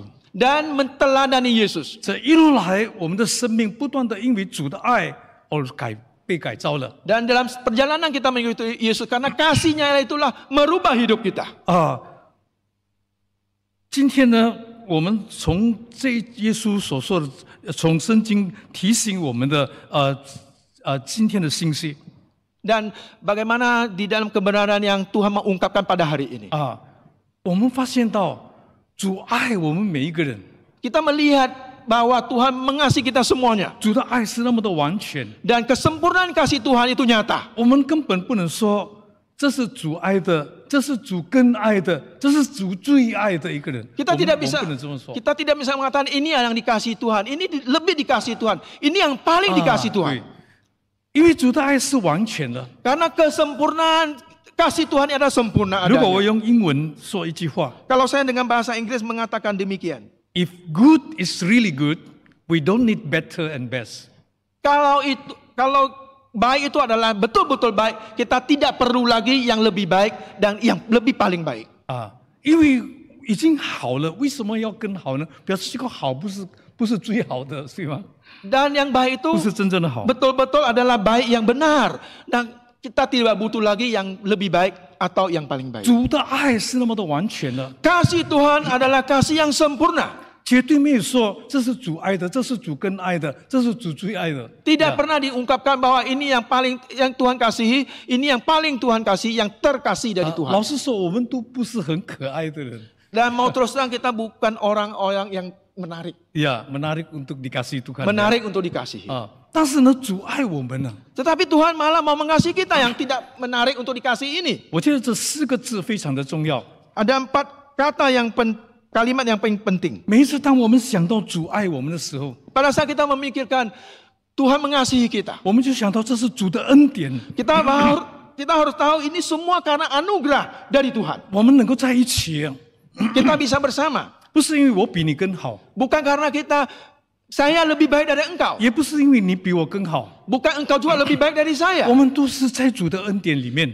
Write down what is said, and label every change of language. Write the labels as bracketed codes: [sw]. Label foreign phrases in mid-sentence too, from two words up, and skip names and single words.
[id] dan menteladani Yesus. [zh] 这一路来，我们的生命不断的因为主的爱而被改造了。 [id] Dan dalam perjalanan kita mengikuti Yesus karena kasihnya itulah merubah hidup kita. [zh] 今天呢，我们从这耶稣所说的，从圣经提醒我们的今天的信息 [id] Dan bagaimana di dalam kebenaran yang Tuhan mengungkapkan pada hari ini. [zh] 我们发现到主爱我们每一个人， [id] Kita melihat bahwa Tuhan mengasihi kita semuanya. [zh] 主的爱是那么的完全， [id] Dan kesempurnaan kasih Tuhan itu nyata. [zh] 我们根本不能说这是主爱的，这是主更爱的，这是主最爱的一个人。 [id] Kita [zh] 我们 [id] tidak bisa [zh] 不能这么说。 [id] kita tidak bisa mengatakan ini yang dikasihi Tuhan, ini lebih dikasihi Tuhan, ini yang paling dikasihi [zh] 对 [id] Tuhan. [zh] 因为主的爱是完全的。 [id] Karena kesempurnaan kasih Tuhan adalah sempurna [zh] 如果我 [id] adanya. [zh] 用英文说一句话 [id] Kalau saya dengan bahasa Inggris mengatakan demikian. [en] ，If good is really good, we don't need better and best。 [id] Kalau baik itu adalah betul-betul baik, kita tidak perlu lagi yang lebih baik dan yang lebih paling baik. [zh] 因为已经好了，为什么要更好呢？表示这个好不是最好的，是吗？ [id] Dan yang baik itu [zh] 不是真正的好。 [id] betul-betul adalah baik yang benar. Dan kita tidak butuh lagi yang lebih baik atau yang paling baik. [zh] 主的爱是那么的完全的， [id] Kasih Tuhan adalah kasih yang sempurna. [zh] 绝对没有说这是主爱的，这是主更爱的，这是主最爱的。 [id] Tidak pernah diungkapkan bahwa ini yang Tuhan kasihi, ini yang paling Tuhan kasih, yang terkasih dari [zh] 老 [id] Tuhan. [zh] 实说，我们都不是很可爱的人， [id] Dan mau terus terang kita bukan orang-orang yang menarik. menarik untuk dikasih Tuhan。 Menarik untuk dikasihi. [zh] 但是呢，主爱我们呢。 [id] Tetapi Tuhan malah mau mengasihi kita yang tidak menarik untuk dikasihi ini. [zh] 我觉得这4个字非常的重要。 [id] Ada 4 kata kalimat yang paling penting. [zh] 每一次当我们想到主爱我们的时候， [id] Pada saat kita memikirkan Tuhan mengasihi kita, [zh] 我们就想到这是主的恩典， [id] kita harus tahu ini semua karena anugerah dari Tuhan. [zh] 我们能够在一起， [id] Kita bisa bersama. [zh] 不是因为我比你更好， [id] Bukan karena saya lebih baik dari engkau. [zh] 也不是因为你比我更好， [id] Bukan engkau juga lebih baik dari saya. [zh] 我们都是在主的恩典里面，